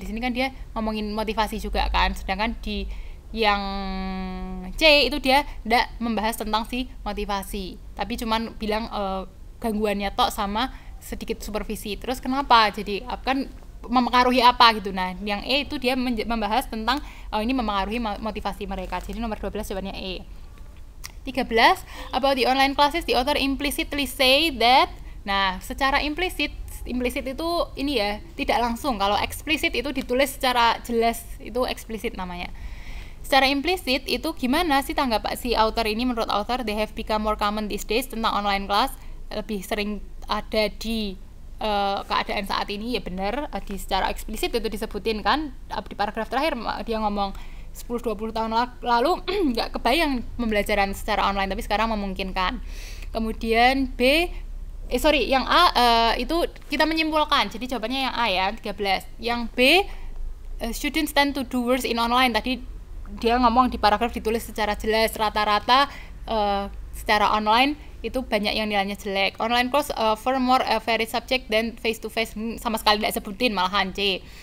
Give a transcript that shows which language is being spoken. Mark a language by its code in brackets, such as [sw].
[id] Di sini kan dia ngomongin motivasi juga kan, sedangkan di yang C itu dia tidak membahas tentang si motivasi, tapi cuman bilang gangguannya tok sama sedikit supervisi. Terus kenapa? Jadi kan mempengaruhi apa gitu. Nah, yang E itu dia membahas tentang ini mempengaruhi motivasi mereka. Jadi nomor 12 jawabannya E. [en] 13, about the online classes, the author implicitly say that. [id] Nah, secara implisit itu ini ya, tidak langsung. Kalau eksplisit itu ditulis secara jelas, itu eksplisit namanya. Secara implisit itu gimana sih tanggap si author ini? Menurut author, [en] they have become more common these days, [id] tentang online class lebih sering ada di keadaan saat ini. Ya benar, di secara eksplisit itu disebutin kan di paragraf terakhir. Dia ngomong 10-20 tahun lalu nggak kebayang pembelajaran secara online, tapi sekarang memungkinkan. Kemudian B, yang A itu kita menyimpulkan, jadi jawabannya yang A ya, 13. Yang B, [en] students tend to do worse in online. [id] Tadi dia ngomong di paragraf ditulis secara jelas, rata-rata secara online itu banyak yang nilainya jelek. [en] Online course for more varied subject than face to face, [id] sama sekali tidak sebutin, malahan C.